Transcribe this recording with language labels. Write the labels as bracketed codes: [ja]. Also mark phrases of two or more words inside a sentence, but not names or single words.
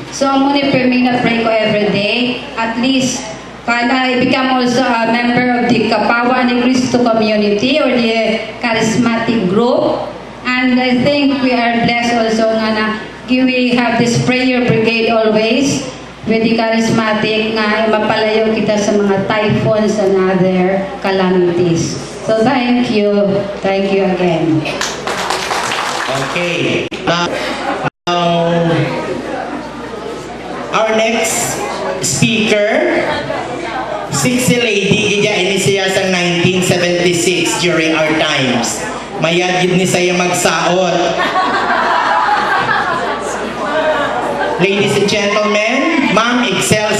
[en] So I'm going to pray ko every day. At least, I become also a member of the Kapawa ni Cristo community or the charismatic group. And I think we are blessed also na we have this prayer brigade always with the charismatic na mapalayo kita sa mga typhoons and other calamities. So thank you. Thank you again. Okay. Our next speaker, 60 lady, [hil] ini siya sa 1976 [en] during our times. [hil] Mayad ni saya magsaot. [en] Ladies and gentlemen, Ma'am Excel